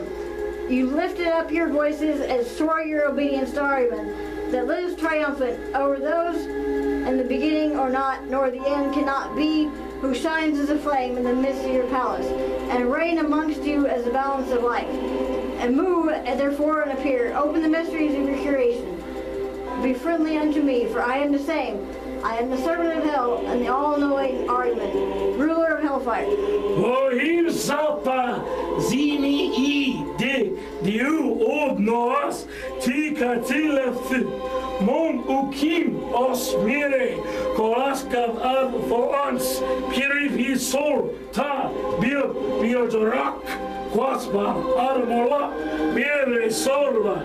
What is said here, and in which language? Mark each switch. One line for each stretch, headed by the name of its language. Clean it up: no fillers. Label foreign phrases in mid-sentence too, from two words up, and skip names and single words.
English: You lifted up your voices and swore your obedience to Ahriman, that lives triumphant over those in the beginning or not, nor the end cannot be, who shines as a flame in the midst of your palace, and reign amongst you as the balance of life. And move, and therefore, and appear. Open the mysteries of your creation. Be friendly unto me, for I am the same. I am the servant of hell, and the all-knowing Ahriman, ruler of hellfire. Ohim salpa zimi I de diu od noas tika tilef mon ukim os mire kolaskav ad forans piriv sol ta biodorak quasba armola mire solva